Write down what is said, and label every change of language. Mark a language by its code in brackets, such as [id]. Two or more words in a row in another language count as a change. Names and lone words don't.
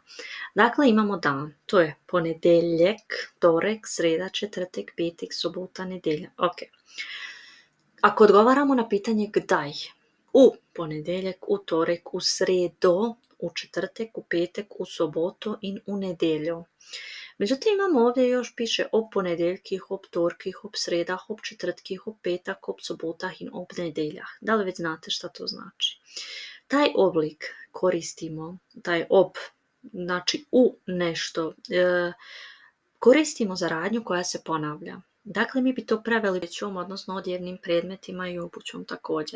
[hr] Dakle, imamo dan, to je ponedjeljak, torek, sreda, četvrtak, petak, subota, nedjelja. Ok. Ako odgovaramo na pitanje kdaj, u ponedjeljak, u torek, u sredo, u četvrtak, u petak, u sobotu in u nedjelju. Međutim, imamo ovdje još piše [sl] ob ponedjeljkih, ob torkih, ob sredah, ob četvrtkih, ob petak, ob sobotah in ob nedjeljah. [hr] Da li već znate šta to znači? Taj oblik koristimo, taj ob, znači u nešto, koristimo za radnju koja se ponavlja. Dakle, mi bi to preveli odjećom, odnosno odjevnim predmetima i obućom također.